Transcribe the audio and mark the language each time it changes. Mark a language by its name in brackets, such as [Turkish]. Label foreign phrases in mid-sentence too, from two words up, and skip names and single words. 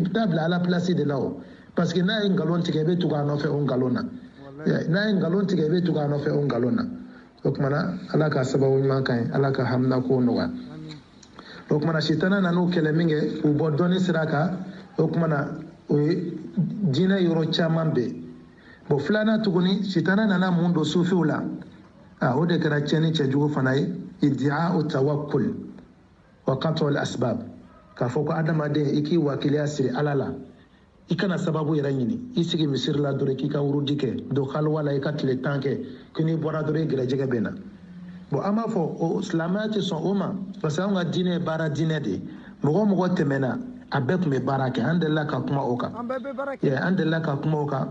[Bambara] bɛ taa bila ala place de la o [French] parce que [Bambara] n'a ye nkalon tigɛ i bɛ tugu a nɔfɛ o nkalon na n'a ye nkalon tigɛ i bɛ tugu a nɔfɛ o nkalon na o tuma na ala ka sababu ɲuman ka ɲi ala ka hamina ko nɔgɔya o tuma na sitana nan'u kɛlɛ min kɛ k'u bɔ dɔnni sira kan o tuma na o ye diinɛ yɔrɔ caman bɛɛ bon filanan tuguni sitana nana mun don sufiw la o de kɛra cɛni cɛjugu fana ye [Arabic] ادعاء التوكل وقطع الأسباب [Bambara] k'a fɔ ko adamaden i k'i wakiliya siri ala la i kana sababu yɛrɛ ɲini i sigi misiri la dɔrɔn k'i ka wurudi kɛ don haliwa la i ka tile 10 kɛ ko n'i bɔra dɔrɔn i gɛrɛjɛgɛ bɛ na bon an b'a fɔ o silamɛya tɛ sɔn o ma [French] parce que [Bambara] an ka diinɛ ye baara diinɛ de ye mɔgɔ mɔgɔ tɛmɛna a bɛɛ tun bɛ baara kɛ an delila ka kuma o kan an delila ka kuma o kan